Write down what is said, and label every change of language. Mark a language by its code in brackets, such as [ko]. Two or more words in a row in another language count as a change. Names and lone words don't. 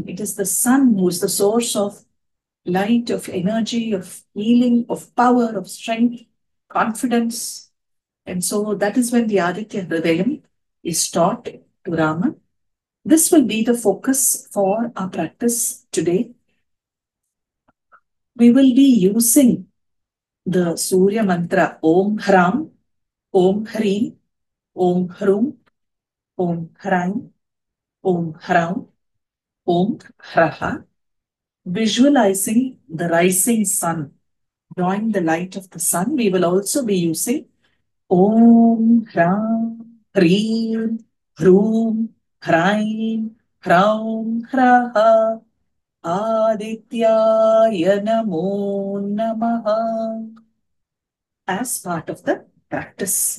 [en] It is the sun who is the source of light, of energy, of healing, of power, of strength, confidence. And so that is when the Aditya Hridayam is taught to Rama. This will be the focus for our practice today. We will be using the Surya mantra [sa] ॐ ह्रां ॐ ह्रीं ॐ ह्रूं ॐ ह्रैं ॐ ह्रां ॐ ह्रः, [en] visualizing the rising sun, drawing the light of the sun. We will also be using [sa] ॐ ह्रां ह्रीं ह्रूं, ह्रैं ह्रौं ह्रः आदित्याय नमो नमः [en] as part of the practice.